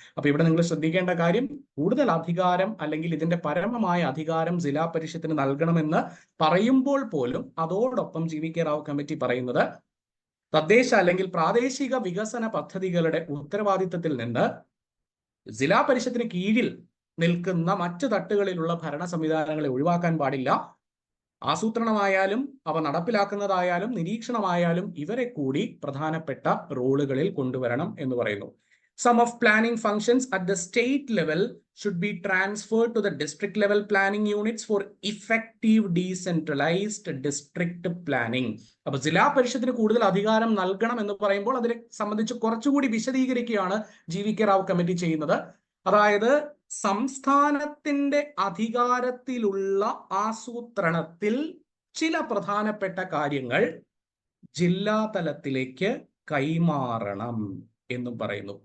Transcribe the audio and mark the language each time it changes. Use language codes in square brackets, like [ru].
[ml] അപ്പൊ ഇവിടെ നിങ്ങൾ ശ്രദ്ധിക്കേണ്ട കാര്യം, കൂടുതൽ അധികാരം അല്ലെങ്കിൽ ഇതിന്റെ പരമമായ അധികാരം ജില്ലാ പരിഷത്തിന് നൽകണമെന്ന് പറയുമ്പോൾ പോലും അതോടൊപ്പം GVK റാവു കമ്മിറ്റി പറയുന്നത് തദ്ദേശ അല്ലെങ്കിൽ പ്രാദേശിക വികസന പദ്ധതികളുടെ ഉത്തരവാദിത്തത്തിൽ നിന്ന് ജില്ലാ പരിഷത്തിന് കീഴിൽ നിൽക്കുന്ന മറ്റ് തട്ടുകളിലുള്ള ഭരണ സംവിധാനങ്ങളെ ഒഴിവാക്കാൻ പാടില്ല. ആസൂത്രണമായാലും അവ നടപ്പിലാക്കുന്നതായാലും നിരീക്ഷണമായാലും ഇവരെ കൂടി പ്രധാനപ്പെട്ട റോളുകളിൽ കൊണ്ടുവരണം എന്ന് പറയുന്നു. [en] Some of planning functions at the state level should be transferred to the district level planning units for effective decentralized district planning. [ml] അപ്പൊ ജില്ലാ പരിഷത്തിന് കൂടുതൽ അധികാരം നൽകണം എന്ന് പറയുമ്പോൾ അതിനെ സംബന്ധിച്ച് കുറച്ചുകൂടി വിശദീകരിക്കുകയാണ് GVK റാവു കമ്മിറ്റി ചെയ്യുന്നത്. അതായത് സംസ്ഥാനത്തിന്റെ അധികാരത്തിലുള്ള ആസൂത്രണത്തിൽ ചില പ്രധാനപ്പെട്ട കാര്യങ്ങൾ ജില്ലാ തലത്തിലേക്ക് കൈമാറണം എന്നും പറയുന്നു.